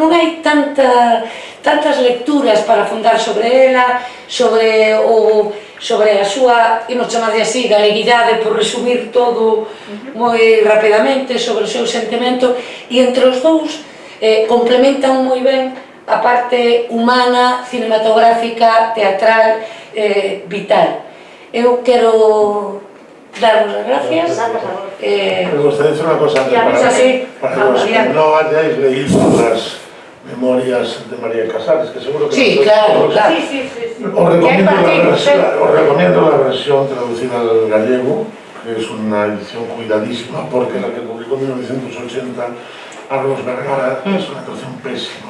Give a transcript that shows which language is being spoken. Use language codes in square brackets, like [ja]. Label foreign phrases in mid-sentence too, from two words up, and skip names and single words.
[gl] Non hai tantas lecturas para fundar sobre ela, sobre a súa, imos chamarlle así, galeguidade, por resumir todo moi rapidamente, sobre o seu sentimento, e entre os dous complementan moi ben a parte humana, cinematográfica, teatral, vital. Eu quero daros as gracias. [es] Me gustaría decir una cosa antes, para los que no hayáis leído las memorias de María Casares, que seguro que sí, claro. Os recomiendo la versión traducida al gallego, que es una edición cuidadísima, porque la que publicó en 1980 Carlos Vergara es una traducción pésima.